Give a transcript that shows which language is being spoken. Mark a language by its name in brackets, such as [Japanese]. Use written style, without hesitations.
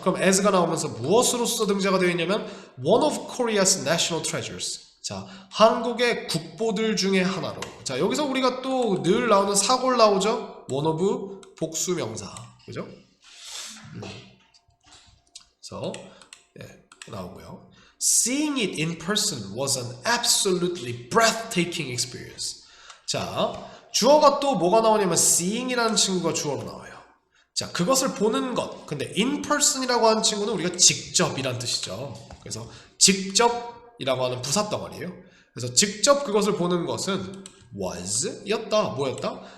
[Korean] 그럼 as가 나오면서 무엇으로서 등재가 되어 있냐면 [English] one of Korea's national treasures. [Korean] 자, 한국의 국보들 중에 하나로. 자, 여기서 우리가 또 늘 나오는 사골 나오죠? one of 복수명사, 그죠? 그래서 나오고요. [English] Seeing it in person was an absolutely breathtaking experience. [Korean] 자, 주어가 또 뭐가 나오냐면 seeing이라는 친구가 주어로 나와요. 자, 그것을 보는 것. 근데 in person이라고 하는 친구는 우리가 직접이란 뜻이죠. 그래서 직접이라고 하는 부사 덩어리예요. 그래서 직접 그것을 보는 것은 was 였다. 뭐였다?